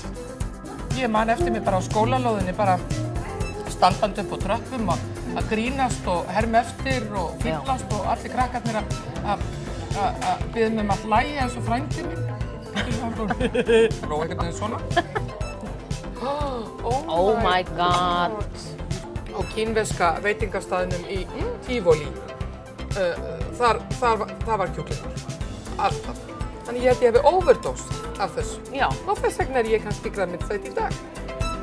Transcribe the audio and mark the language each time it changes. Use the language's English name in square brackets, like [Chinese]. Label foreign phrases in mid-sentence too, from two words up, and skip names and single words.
[Icelandic] Ég man eftir mig bara á skólalóðinni, bara standandi upp á tröppum að grínast og herma eftir og fýblast og allir krakkarnir að biðja mig að hlæja eins og frændi minn. Og einhvern veginn svona. [English] Oh my god. [Icelandic] Á kínverska veitingastaðnum í Tivoli. Það var kjúklingur. Alltaf. Þannig ég held ég hefði overdosað af þessu. Já. Og þess vegna ég kannski græmitsæt í dag.